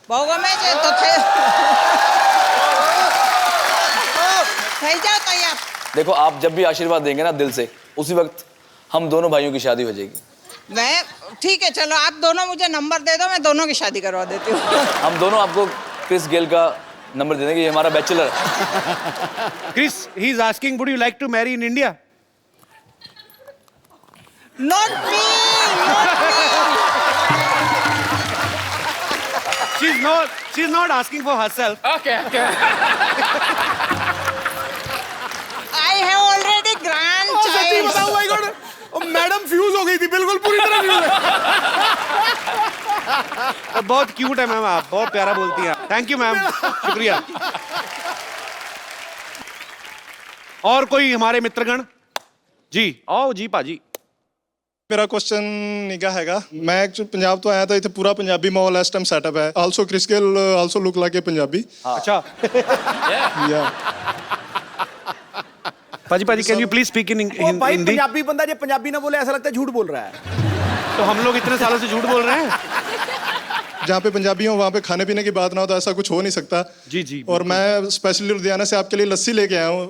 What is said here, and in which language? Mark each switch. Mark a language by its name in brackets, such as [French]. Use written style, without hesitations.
[Gujarati] બહુ ગમે છે તો થઈ જાઓ તૈયાર। [Hindi] देखो आप जब भी आशीर्वाद देंगे ना दिल से, उसी वक्त हम दोनों भाइयों की शादी हो जाएगी। मैं ठीक है, चलो आप दोनों मुझे नंबर दे दो, मैं दोनों की शादी करवा देती हूँ। हम दोनों आपको क्रिस गेल का नंबर दे देंगे, ये हमारा बैचलर है। [English] Chris, he is asking, would you like to marry in India? Not me, not me. She's not asking for herself. Okay, okay. I have already grandchild. [Hindi] बताओ भाई गॉड, मैडम फ्यूज हो गई थी, बिल्कुल पूरी तरह फ्यूज है। बहुत क्यूट है मैम, आप बहुत प्यारा बोलती हैं। थैंक यू मैम, शुक्रिया। और कोई हमारे मित्रगण? जी आओ जी पाजी। [Punjabi] ਮੇਰਾ ਕੁਐਸਚਨ ਨਿਗਾ ਹੈਗਾ, ਮੈਂ ਐਕਚੁਅਲੀ ਪੰਜਾਬ ਤੋਂ ਆਇਆ ਤਾਂ ਇੱਥੇ ਪੂਰਾ ਪੰਜਾਬੀ ਮਾਹੌਲ ਇਸ ਟਾਈਮ ਸੈਟਅਪ ਹੈ। [English] Also Chris Gayle also look like a Punjabi. [Hindi] अच्छा या [English] पाजी पाजी can you please speak in [Hindi] ओ भाई हिंदी? पंजाबी बंदा जो पंजाबी ना बोले ऐसा लगता है झूठ बोल रहा है। तो हम लोग इतने सालों से झूठ बोल रहे हैं। जहाँ पे पंजाबी हो वहाँ पे खाने पीने की बात ना हो तो ऐसा कुछ हो नहीं सकता। जी जी। और मैं स्पेशली लुधियाना से आपके लिए लस्सी लेके आया हूँ।